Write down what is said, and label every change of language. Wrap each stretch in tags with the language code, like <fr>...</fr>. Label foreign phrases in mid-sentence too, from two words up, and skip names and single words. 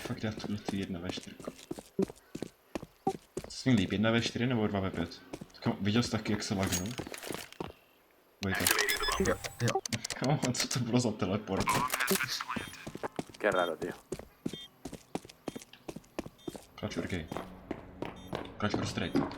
<cs>Fakt dát tuhle ty 1v4. Co jsi mi líp, 1v4 nebo 2v5? Viděl jsi taky, jak se lagnul? Vojta. Jo. Kamo, co to bylo za teleport?</cs> <es>Qué raro, tío.</es> <en>Clutch or gay? Clutch or straight?</en>